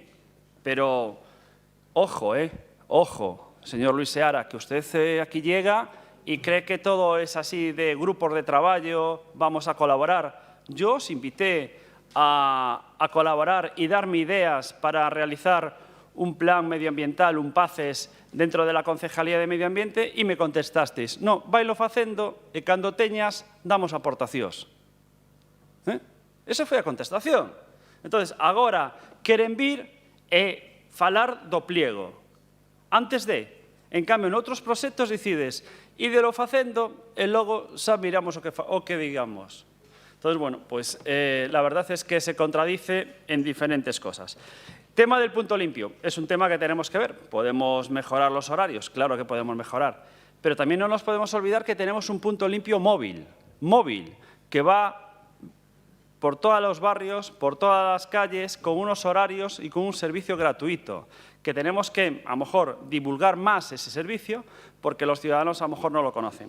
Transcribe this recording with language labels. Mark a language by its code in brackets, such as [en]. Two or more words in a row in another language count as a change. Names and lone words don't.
[es] Pero, ojo, ojo, señor Luis Seara, que usted aquí llega y cree que todo es así de grupos de trabajo, vamos a colaborar. Yo os invité a colaborar y darme ideas para realizar un plan medioambiental, un PACES, dentro de la Concejalía de Medio Ambiente e me contestasteis, no, [gl] vailo facendo e cando teñas damos aportacións. Esa foi a contestación. Entón, agora queren vir e falar do pliego. Antes de, en cambio, en outros proxectos decides, ídelo facendo e logo xa miramos o que digamos. [es] Entonces, bueno, pues la verdad es que se contradice en diferentes cosas. Tema del punto limpio. Es un tema que tenemos que ver. ¿Podemos mejorar los horarios? Claro que podemos mejorar. Pero también no nos podemos olvidar que tenemos un punto limpio móvil, que va por todos los barrios, por todas las calles, con unos horarios y con un servicio gratuito, que tenemos que, a lo mejor, divulgar más ese servicio, porque los ciudadanos, a lo mejor, no lo conocen.